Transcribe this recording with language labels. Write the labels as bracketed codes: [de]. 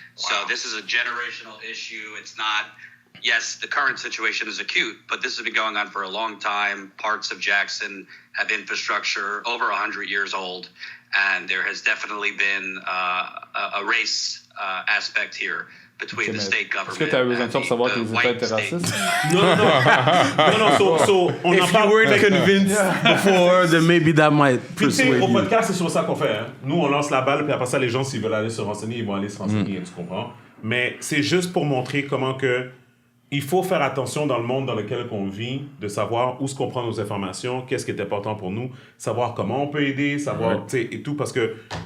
[en] So this is a generational issue. It's not, yes, the current situation is acute, but this has been going on for a long time. Parts of Jackson have infrastructure over 100 years old, and there has definitely been a race aspect here between the state government. [fr] Est-ce que tu as besoin de ça pour savoir que les États étaient racistes? Non, so on [en] If you weren't convinced before, then maybe that might persuade [fr] au [en] you. [fr] podcast, c'est sur ça qu'on fait. Hein. Nous, on lance la balle, puis après ça, les gens, s'ils veulent aller se renseigner, ils vont aller se renseigner, tu comprends? Mais c'est juste pour montrer comment que il faut faire attention dans le monde dans lequel on vit, de savoir où est-ce qu'on prend nos informations, qu'est-ce qui est important pour nous, savoir comment on peut aider, savoir, tu sais, et tout, parce que...